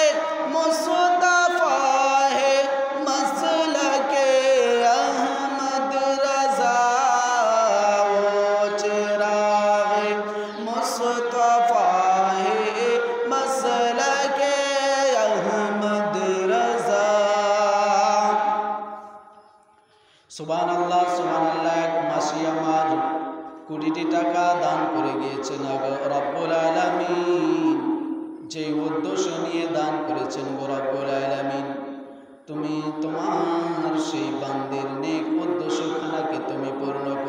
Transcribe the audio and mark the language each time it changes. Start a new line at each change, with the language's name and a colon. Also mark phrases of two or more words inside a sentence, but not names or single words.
Urdu: مصطفیٰ ہے مسلک احمد رضا او چراغ مصطفیٰ ہے مسلک احمد رضا
Bangla: সুবহানাল্লাহ এক মাসে আমার 20টি টাকা দান করে গিয়েছেন
Arabic: رب العالمين
Bangla: যে উদ্দেশ্য নিয়ে দান করেছেন গো
Arabic: رب العالمين
Bangla: তুমি তোমার সেই বান্দির নেক উদ্দেশ্যখানাকে তুমি পূর্ণ